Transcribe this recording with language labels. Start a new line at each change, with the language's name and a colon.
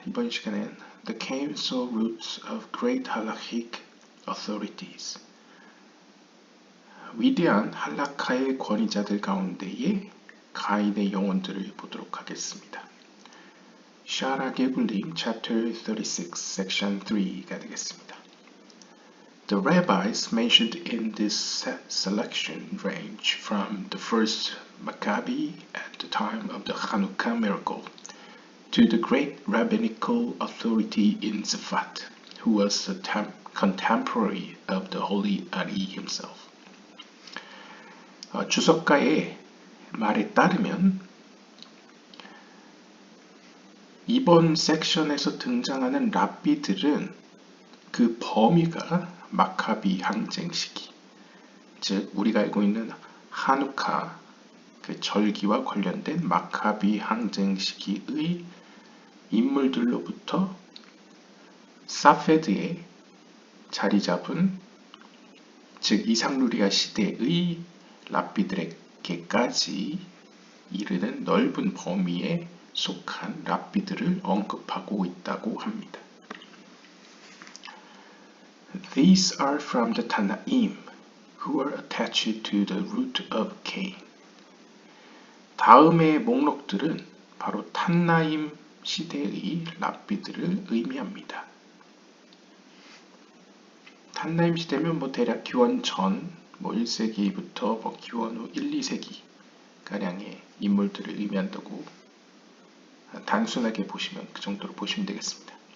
Korean: 이번 시간엔
English: The Council Roots of Great Halakhic Authorities
Korean: 위대한 할라카의 권위자들 가운데의 가인의 영혼들을 보도록 하겠습니다. 샤라 게블링
English: Chapter 36, Section 3
Korean: 가 되겠습니다.
English: The rabbis mentioned in this selection range from the first Maccabi at the time of the Hanukkah miracle to the great rabbinical authority in Zafat, who was a contemporary of the Holy Ari himself.
Korean: 주석가의 말에 따르면 이번 섹션에서 등장하는 랍비들은 그 범위가 마카비 항쟁 시기, 즉 우리가 알고 있는 하누카 그 절기와 관련된 마카비 항쟁 시기의 인물들로부터 사페드에 자리 잡은 즉 이상루리아 시대의 랍비들에게까지 이르는 넓은 범위에 속한 랍비들을 언급하고 있다고 합니다.
English: These are from the Tanaim, who are attached to the root of Cain.
Korean: 다음의 목록들은 바로 탄나임 시대의 랍비들을 의미합니다. 탄나임 시대면 대략 기원 전 1세기부터 기원 후 1, 2세기 가량의 인물들을 의미한다고 단순하게 보시면 그 정도로 보시면 되겠습니다.